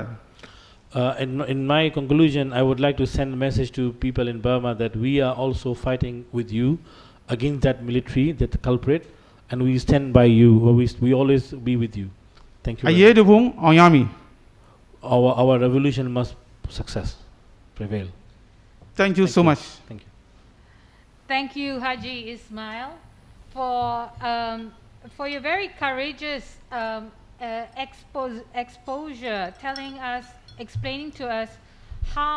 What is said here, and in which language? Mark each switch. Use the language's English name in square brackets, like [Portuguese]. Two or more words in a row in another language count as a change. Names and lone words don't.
[English] In my conclusion, I would like to send a message to people in Burma that we are also fighting with you against that military, that culprit, and we stand by you. We always be with you. Thank you. [Burmese] အရေးတဘုံအောင်ရမည် [English] Our revolution must prevail. Thank you so much Thank you. Thank you, Haji Ismail, for your very courageous exposure, explaining to us how